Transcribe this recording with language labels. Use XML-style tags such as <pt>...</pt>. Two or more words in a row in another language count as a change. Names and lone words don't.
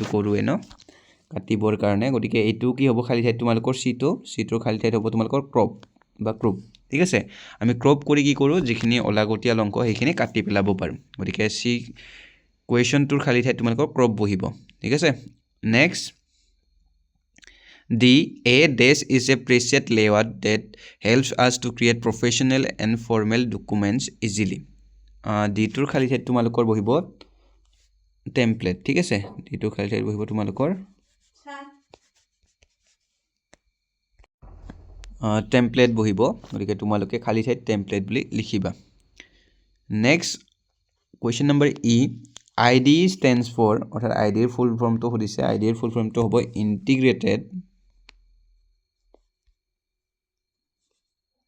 <as>কৰোৱে ন কাটিবৰ কাৰণে গতিকে এইটো কি হ'ব খালি ঠাইত তোমালোকৰ সিটোৰ খালি ঠাইত হ'ব তোমালোকৰ ক্ৰপ বা ক্ৰপ ঠিক আছে আমি ক্ৰপ কৰি কি কৰোঁ যিখিনি অলাগতিয়াল অংশ সেইখিনি কাটি পেলাব পাৰোঁ গতিকে সি কুৱেশ্যনটোৰ খালি ঠাইত তোমালোকৰ ক্ৰপ বহিব ঠিক আছে নেক্সট</as> <en>The A dash is a preset layout that helps us to create professional and formal documents easily.</en> <as>D টোৰ খালি ঠাইত তোমালোকৰ বহিব টেমপ্লেট ঠিক আছে D টোৰ খালি ঠাইত বহিব তোমালোকৰ টেমপ্লেট বহিব গতিকে তোমালোকে খালি ঠাইত টেমপ্লেট বুলি লিখিবা</as> <en>next question number</en> <as>ই</as> <en>ID stands for</en> <as>অৰ্থাৎ ID ৰ ফুল ফৰ্মটো সুধিছে ID ৰ ফুল ফৰ্মটো হ'ব ইন্টিগ্ৰেটেড</as>